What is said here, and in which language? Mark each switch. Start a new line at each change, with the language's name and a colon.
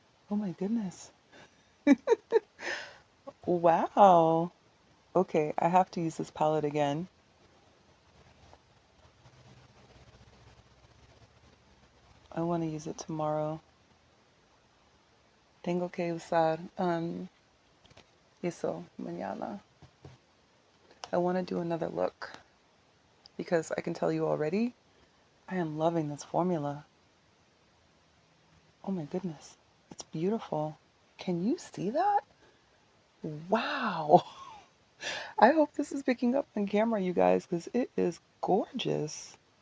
English: Oh my goodness. Wow. Okay, I have to use this palette again. I want to use it tomorrow.
Spanish: Tengo que usar eso mañana.
English: I want to do another look because I can tell you already, I am loving this formula. Oh my goodness, it's beautiful. Can you see that? Wow. I hope this is picking up on camera, you guys, because it is gorgeous.